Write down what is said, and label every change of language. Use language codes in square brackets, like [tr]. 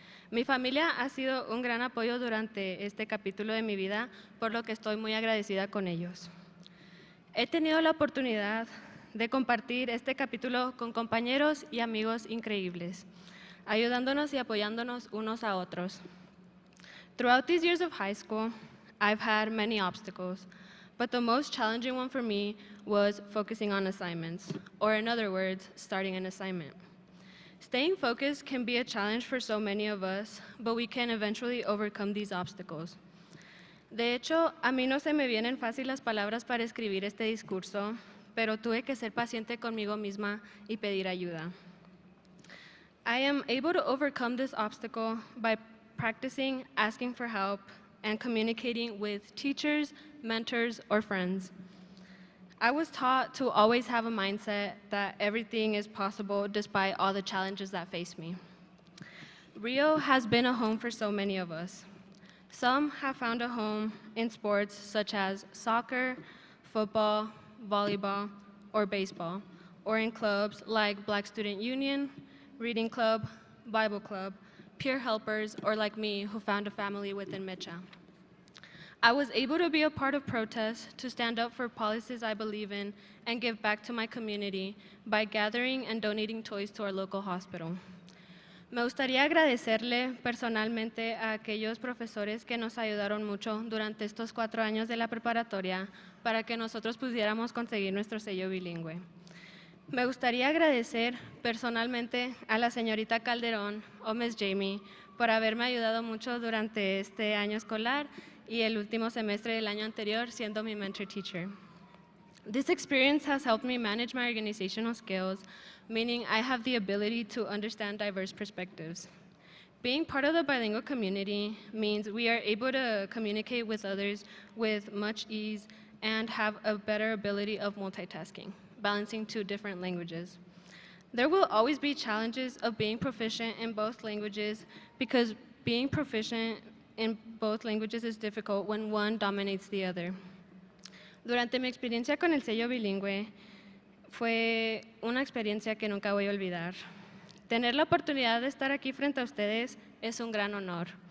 [es] Mi familia ha sido un gran apoyo durante este capítulo de mi vida, por lo que estoy muy agradecida con ellos. He tenido la oportunidad de compartir este capítulo con compañeros y amigos increíbles, ayudándonos y apoyándonos unos a otros. [en] Throughout these years of high school, I've had many obstacles, but the most challenging one for me was focusing on assignments, or in other words, starting an assignment. Staying focused can be a challenge for so many of us, but we can eventually overcome these obstacles. [es] De hecho, a mí no se me vienen fácil las palabras para escribir este discurso, pero tuve que ser paciente conmigo misma y pedir ayuda. [en] I am able to overcome this obstacle by practicing asking for help and communicating with teachers, mentors, or friends. I was taught to always have a mindset that everything is possible despite all the challenges that face me. Rio has been a home for so many of us. Some have found a home in sports such as soccer, football, volleyball, or baseball, or in clubs like Black Student Union, Reading Club, Bible Club, peer helpers, or like me, who found a family within Mecha. I was able to be a part of protests to stand up for policies I believe in and give back to my community by gathering and donating toys to our local hospital. [es] Me gustaría agradecerle personalmente a aquellos profesores que nos ayudaron mucho durante estos 4 años de la preparatoria para que nosotros pudiéramos conseguir nuestro sello bilingüe. Me gustaría agradecer personalmente a la señorita Calderón o Miss Jamie por haberme ayudado mucho durante este año escolar y el último semestre del año anterior siendo mi mentor teacher. [en] This experience has helped me manage my organizational skills, meaning I have the ability to understand diverse perspectives. Being part of the bilingual community means we are able to communicate with others with much ease and have a better ability of multitasking, balancing 2 different languages. There will always be challenges of being proficient in both languages because being proficient in both languages is difficult when one dominates the other. [es] Durante mi experiencia con el sello bilingüe, fue una experiencia que nunca voy a olvidar. Tener la oportunidad de estar aquí frente a ustedes es un gran honor.